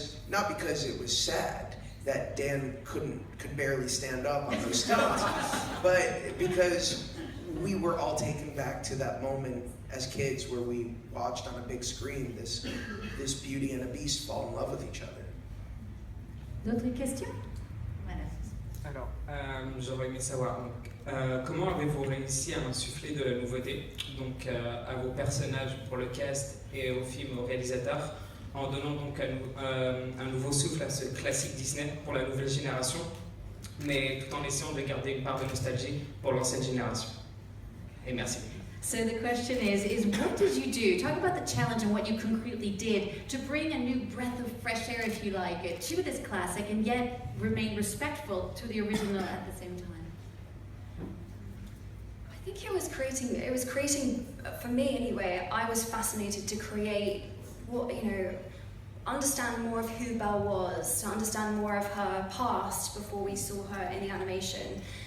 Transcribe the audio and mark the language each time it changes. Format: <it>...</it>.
<en>not because it was sad that Dan could barely stand up on those stunts, but because we were all taken back to that moment as kids where we watched on a big screen this Beauty and a Beast fall in love with each other.</en> <fr>D'autres questions? Alors, j'aurais aimé savoir, donc, comment avez-vous réussi à insuffler de la nouveauté, donc à vos personnages pour le cast et au film, au réalisateur, en donnant donc un nouveau souffle à ce classique Disney pour la nouvelle génération, mais tout en essayant de garder une part de nostalgie pour l'ancienne génération. Et merci.</fr> <en>So the question is what did you do? Talk about the challenge and what you concretely did to bring a new breath of fresh air, if you like, to this classic and yet remain respectful to the original at the same time. I think it was creating, for me anyway, I was fascinated to create what, you know, understand more of who Belle was, to understand more of her past before we saw her in the animation.</en>